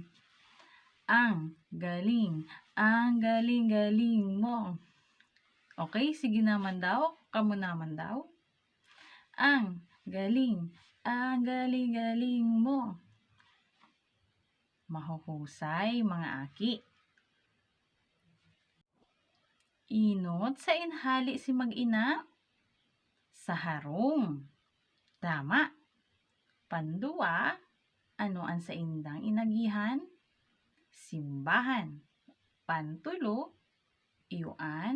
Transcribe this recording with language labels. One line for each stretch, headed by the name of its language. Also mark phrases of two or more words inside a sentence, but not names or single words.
Filipino: Ang galing mo.
Bikol: Okay, sige naman daw, kamo naman daw.
Filipino: Ang galing mo. Mahuhusay, mga aki.
Bikol: Inot sa inhali si mag-ina? Sa harong. Tama. Pandua, ano ang sa indang inagihan? Simbahan. Pantulo, iyuan.